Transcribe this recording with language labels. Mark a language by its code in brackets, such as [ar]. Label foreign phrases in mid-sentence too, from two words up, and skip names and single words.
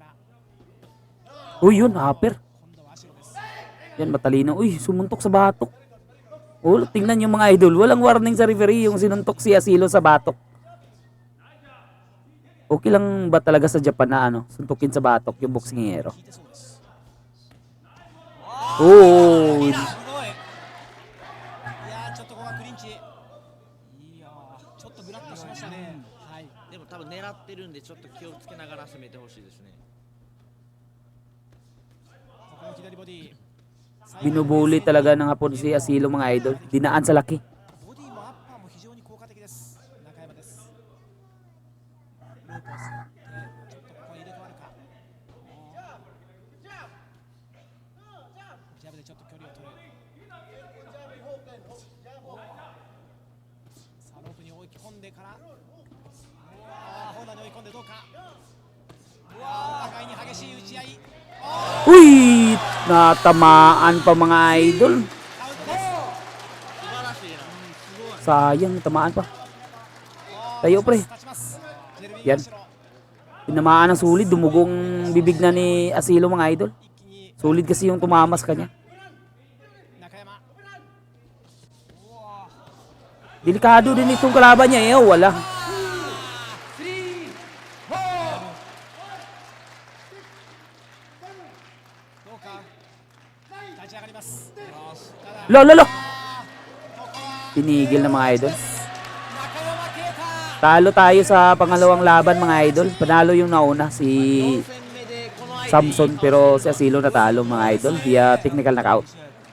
[tl] Uy, yun, upper. [ja] 今度はアシロです。 [tl] Yan, matalino. Uy, sumuntok sa batok. Tingnan nyo mga idol. Walang warning sa referee yung sinuntok si Asilo sa batok. Okay lang ba talaga sa Japan na suntukin sa batok yung boksingero? [ja] 効いてそうです。 Oh, すごい。いやーちょっとここはクリンチ。いやーちょっとグラッとしましたね。はい。でも多分狙ってるんでちょっと気をつけながら攻めてほしいですね。ここも左ボディ。 [tl] binubuli talaga ng hapon si Asilo mga idol. Dinaan sa laki. [ja] ボディもアッパーも非常に効果的です。中山です。ループをすってちょっとここは入れ替わるか。ジャブでちょっと距離を取る。さあロープに追い込んでから。ホーナーに追い込んでどうか。お互いに激しい打ち合い。 [tl] Uy, natamaan pa mga idol. [ja] アウトです。素晴らしいな。すごい。 [tl] Sayang, tamaan pa. Tayo pre. [ja] 立ちます。ジェルウィン [tl] Yan. [ja] アシロ。 [tl] Tinamaan ng sulit, dumugong bibig na ni Asilo mga idol. [ja] 一気に [tl] Sulit kasi yung tumama sa kanya. [ja] 中山。 [tl] Delikado din itong kalaban niya eh. Wala. [ja] どうか立ち上がります。ただ Lo. ここは [tl] Tinigil na mga idol. [ja] 中山啓太。 [tl] Talo tayo sa pangalawang laban mga idol. Panalo yung nauna si [ja] 4戦目でこの相手に [tl] Samson pero si Asilo natalo mga idol [en] via technical knockout.